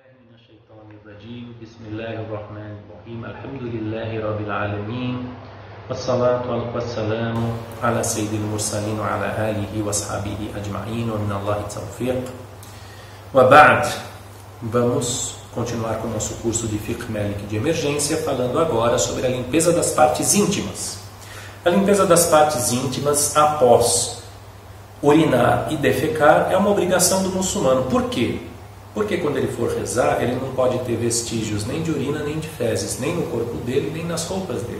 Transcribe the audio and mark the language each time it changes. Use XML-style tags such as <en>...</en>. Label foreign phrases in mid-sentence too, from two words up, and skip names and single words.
<ar>من الشيطان الرجيم بسم الله الرحمن الرحيم الحمد لله رب العالمين والصلاة والسلام على سيد المرسلين وعلى آله وأصحابه أجمعين ومن الله التوفيق وبعد.</ar> <pt>Vamos continuar com o nosso curso de</pt> <ar>فقه مالك</ar> <pt>de emergência, falando agora sobre a limpeza das partes íntimas. A limpeza das partes íntimas após urinar e defecar é uma obrigação do muçulmano. Por quê? Porque quando ele for rezar, ele não pode ter vestígios nem de urina nem de fezes, nem no corpo dele, nem nas roupas dele.</pt>